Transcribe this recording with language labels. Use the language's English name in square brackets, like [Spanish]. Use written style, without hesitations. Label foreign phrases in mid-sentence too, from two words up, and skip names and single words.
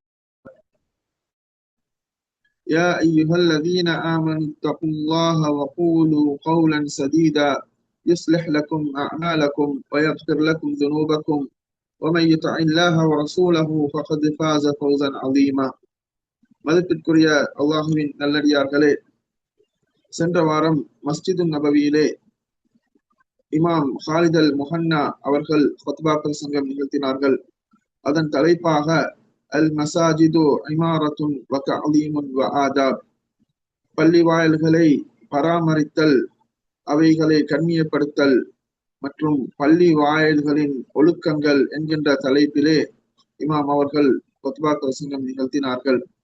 [Arabic] يا أيها الذين آمنوا اتقوا الله وقولوا قولا سديدا يصلح لكم أعمالكم ويغفر لكم ذنوبكم ومن يطع الله ورسوله فقد فاز فوزا عظيما. [Tamil] மதிப்பிற்குரிய அல்லாஹுவின் நல்லடியார்களே, சென்ற வாரம் மஸ்ஜிது நபவியிலே இமாம் ஹாலித் அல் முஹன்னா அவர்கள் ஹுத்பா பிரசங்கம் நிகழ்த்தினார்கள். அதன் தலைப்பாக அல் மசாஜிது இமாரத்துன் வ தஅலீமுன் வ ஆதாப், பள்ளி வாயில்களை பராமரித்தல், அவைகளை கண்ணியப்படுத்தல் மற்றும் பள்ளி வாயில்களின் ஒழுக்கங்கள் என்கின்ற தலைப்பிலே இமாம் அவர்கள் ஹுத்பா பிரசங்கம் நிகழ்த்தினார்கள்.